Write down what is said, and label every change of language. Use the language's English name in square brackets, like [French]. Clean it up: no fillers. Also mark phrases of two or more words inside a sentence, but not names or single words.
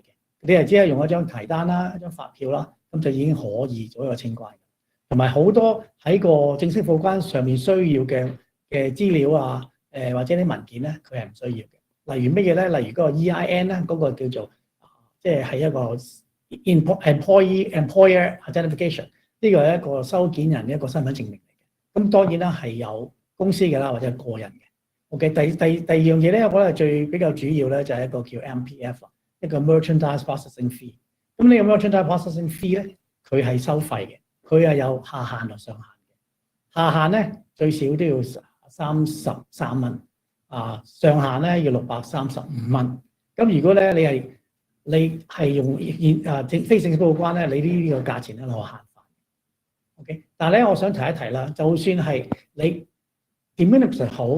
[Cantonese] 你係只係用一張提單啦、一張發票啦，咁就已經可以做一個清關。同埋好多喺個正式報關上面需要嘅資料啊，或者啲文件咧，佢係唔需要嘅。例如乜嘢咧？例如嗰個 EIN 咧，嗰個叫做即係一個 [English] employer identification， [Cantonese] 呢個係一個收件人嘅一個身份證明嚟嘅。咁當然啦，係有公司嘅啦，或者係個人嘅。OK， 第二樣嘢咧，我覺得最比較主要咧就係一個叫 MPF， 一個 [English] merchandise processing fee。 [Cantonese] 咁呢個 [English] merchandise processing fee [Cantonese] 咧，佢係收費嘅，佢係有下限同上限嘅。下限咧最少都要33蚊，上限咧要635蚊。咁如果咧你係用非正式報關咧，你呢個價錢咧係限返。OK， 但係咧我想提一提啦，就算係你 [Latin] de minimis [Cantonese] 好